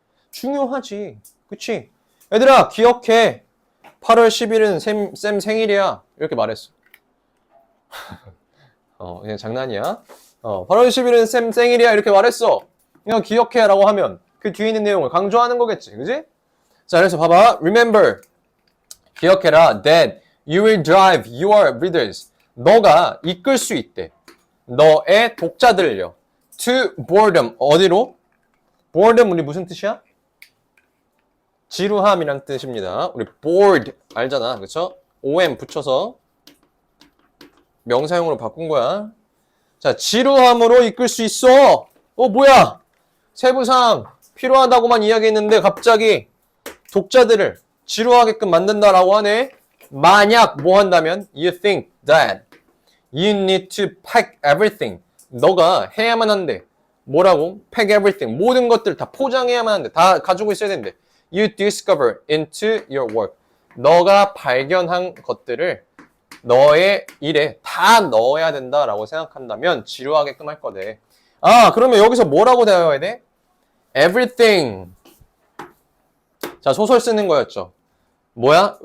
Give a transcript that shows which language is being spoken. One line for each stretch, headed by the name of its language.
Korean: 중요하지. 그치? 얘들아, 기억해. 8월 10일은 쌤 생일이야. 이렇게 말했어. 그냥 장난이야. 8월 10일은 쌤 생일이야. 이렇게 말했어. 그냥 기억해 라고 하면 그 뒤에 있는 내용을 강조하는 거겠지. 그치? 자, 그래서 봐봐. Remember. 기억해라.
English: That you will drive your readers.
Korean: 너가 이끌 수 있대. 너의 독자들을요.
English: To boredom.
Korean: 어디로? boredom 우리 무슨 뜻이야? 지루함이란 뜻입니다. 우리 bored 알잖아. 그쵸? om 붙여서 명사용으로 바꾼 거야. 자, 지루함으로 이끌 수 있어. 뭐야? 세부사항 필요하다고만 이야기했는데 갑자기 독자들을 지루하게끔 만든다라고 하네. 만약 뭐 한다면
English: you think that you need to pack everything.
Korean: 너가 해야만 한대. 뭐라고?
English: pack everything.
Korean: 모든 것들 다 포장해야만 한대. 다 가지고 있어야 된대.
English: You discover into your work.
Korean: 너가 발견한 것들을 너의 일에 다 넣어야 된다라고 생각한다면 지루하게끔 할 거대. 아, 그러면 여기서 뭐라고 대화해야 돼? everything. 자, 소설 쓰는 거였죠. 뭐야?